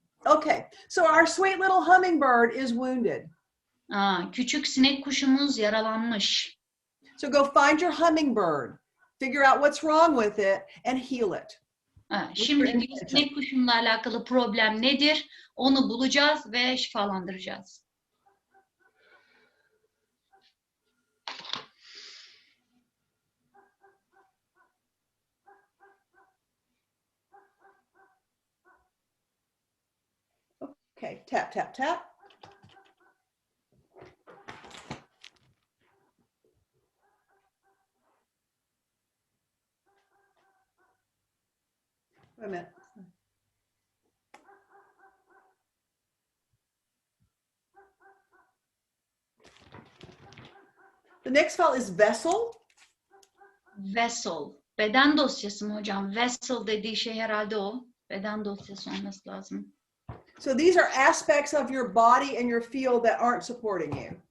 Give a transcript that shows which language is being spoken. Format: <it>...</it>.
<en>Okay, so our sweet little hummingbird is wounded.</en> <tr>Küçük sinek kuşumuz yaralanmış.</tr> <en>So go find your hummingbird, figure out what's wrong with it, and heal it.</en> <tr>Şimdi diyor, sinek kuşumla alakalı problem nedir? Onu bulacağız ve şifalandıracağız.</tr> <en>Okay, tap, tap, tap. Wait a minute. The next file is vessel.</en> <tr>Vessel. Beden dosyası mı hocam? Vessel dediği şey herhalde o. Beden dosyası olması lazım.</tr> <en>So these are aspects of your body and your field that aren't supporting you.</en>